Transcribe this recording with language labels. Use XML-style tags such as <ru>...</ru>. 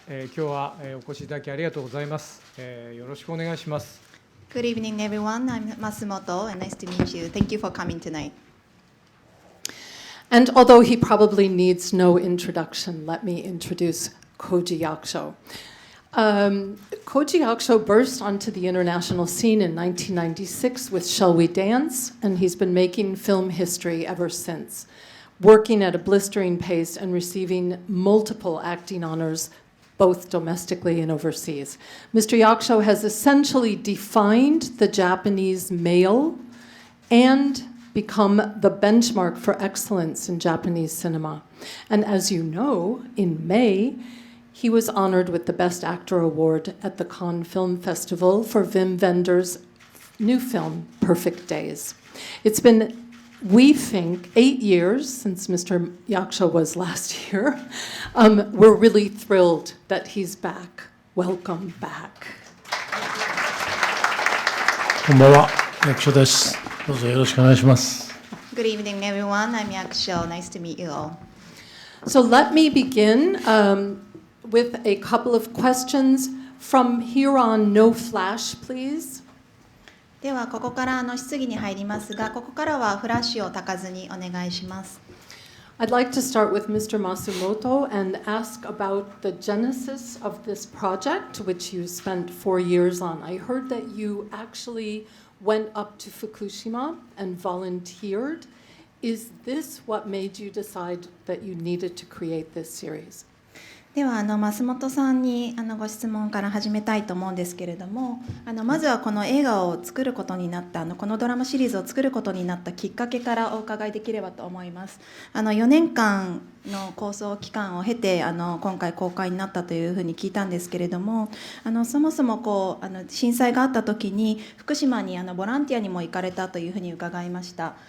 <ja>今日はお越しいただきありがとうございます。よろしくお願いします。</ja> <en>Good evening, everyone. I'm Masumoto, and nice to meet you. Thank you for coming tonight. And although he probably needs no introduction, let me introduce Koji Yakusho. Koji Yakusho burst onto the international scene in 1996 with Shall We Dance, and he's been making film history ever since, working at a blistering pace and receiving multiple acting honors, both domestically and overseas. Mr. Yakusho has essentially defined the Japanese male and become the benchmark for excellence in Japanese cinema. And as you know, in May, he was honored with the Best Actor Award at the Cannes Film Festival for Wim Wenders' new film, Perfect Days. It's been, we think, 8 years since Mr. Yakusho was last here. We're really thrilled that he's back. Welcome back.</en> <ja>こんばんは、Yakusho です。どうぞよろしくお願いします。</ja> <en>Good evening, everyone. I'm Yakusho. Nice to meet you all. So let me begin with a couple of questions. From here on, no flash, please.</en> <ja>ではここから質疑に入りますが、ここからはフラッシュを焚かずにお願いします。</ja> <en>I'd like to start with Mr. Masumoto and ask about the genesis of this project, which you spent 4 years on. I heard that you actually went up to Fukushima and volunteered. Is this what made you decide that you needed to create this series?</en> <ja>では増本さんにご質問から始めたいと思うんですけれども、まずはこの映画を作ることになったこのドラマシリーズを作ることになったきっかけからお伺いできればと思います。 4年間の構想期間を経て今回公開になったというふうに聞いたんですけれども、そもそも震災があった時に福島にボランティアにも行かれたというふうに伺いました。</ja>